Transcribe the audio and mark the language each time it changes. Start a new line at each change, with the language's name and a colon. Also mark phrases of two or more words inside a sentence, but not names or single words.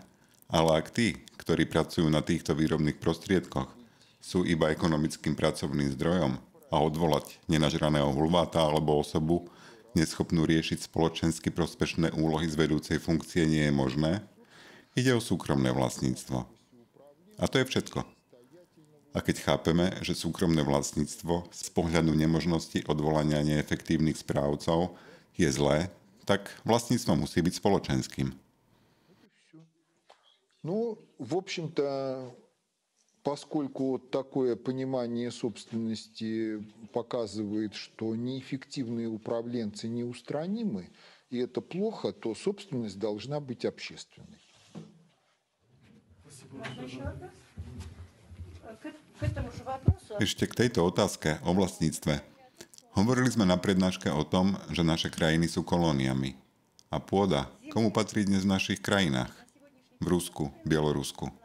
Slovak: Ale ak tí, ktorí pracujú na týchto výrobných prostriedkoch, sú iba ekonomickým pracovným zdrojom a odvolať nenažraného hulváta alebo osobu, neschopnú riešiť spoločensky prospešné úlohy z vedúcej funkcie nie je možné, ide o súkromné vlastníctvo. A to je všetko. A keď chápeme, že súkromné vlastníctvo z pohľadu nemožnosti odvolania neefektívnych správcov je zlé, tak vlastníctvo musí byť spoločenským.
Russian: Ну, в общем-то, поскольку такое понимание собственности показывает, что неэффективные управленцы неустранимы, и это плохо, то собственность должна быть общественной.
Slovak: Ešte k tejto otázke o vlastníctve. Hovorili sme na prednáške o tom, že naše krajiny sú kolóniami. A pôda, komu patrí dnes v našich krajinách? V Rusku, Bielorusku.